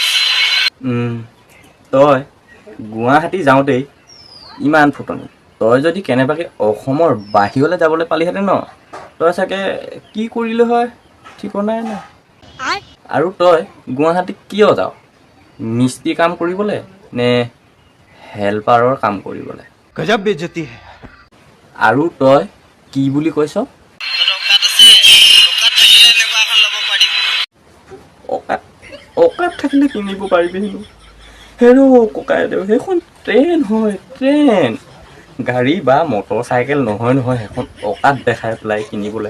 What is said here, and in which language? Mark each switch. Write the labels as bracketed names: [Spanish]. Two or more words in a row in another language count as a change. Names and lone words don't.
[Assamese] তই গুৱাহাটী যাওঁতেই ইমান ফুটনি তই যদি কেনেবাকৈ অসমৰ বাহিৰলৈ যাবলৈ পালিহেঁতেন ন তই চাগে কি কৰিলে হয় ঠিকনাই নাই আৰু তই গুৱাহাটীত কিয় যাৱ মিস্ত্ৰী কাম কৰিবলৈ নে হেল্পাৰৰ কাম কৰিবলৈ [Hindi] गजब बेइज्जती है [Assamese] আৰু তই কি বুলি কৈছ তোৰ অকাত আছে অকাত থাকিলে এনেকুৱা এখন ল'ব পাৰিম অকাত থাকিলে কিনিব পাৰিবি হেনো হেৰৌ ককাইদেউ সেইখন ট্ৰেইন হয় ট্ৰেইন গাড়ী বা [English] motor cycle [Assamese] নহয় সেইখন অকাত দেখাই পেলাই কিনিবলৈ